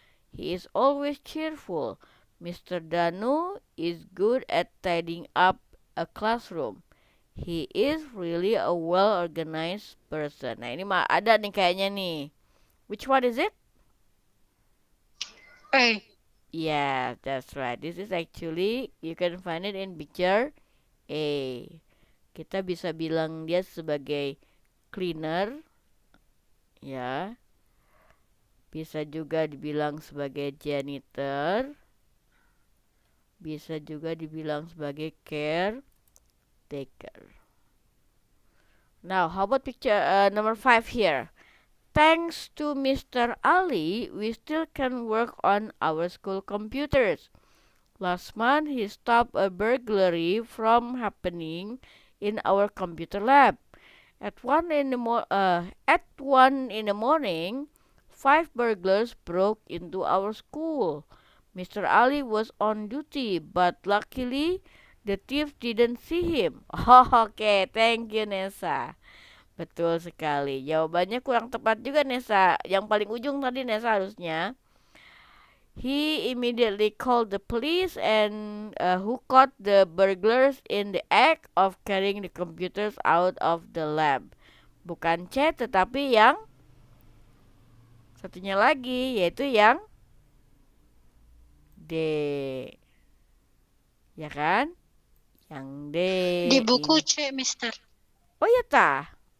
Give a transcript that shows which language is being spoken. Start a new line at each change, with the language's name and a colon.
English: He is always cheerful. Mr. Danu is good at tidying up a classroom. He is really a well-organized person.
Indonesian: Nah, ini mah ada nih kayaknya nih.
English: Which one is it? A. Yeah, that's right. This is actually, you can find it in picture A.
Indonesian: Kita bisa bilang dia sebagai cleaner, ya. Bisa juga dibilang sebagai janitor, bisa juga dibilang sebagai caretaker.
English: Now, how about picture number 5 here? Thanks to Mr. Ali, we still can work on our school computers. Last month, he stopped a burglary from happening in our computer lab. At 1 in the morning, 5 burglars broke into our school. Mr. Ali was on duty, but luckily the thief didn't see him.
Indonesian: Oke,
English: thank you
Indonesian: Nesa. Betul sekali. Jawabannya kurang tepat juga Nesa. Yang paling ujung tadi Nesa harusnya.
English: He immediately called the police and who caught the burglars in the act of carrying the computers out of the lab.
Indonesian: Bukan C tetapi yang satunya lagi yaitu yang D. Ya kan? Yang D. Di buku C, Mister. Oh ya tah.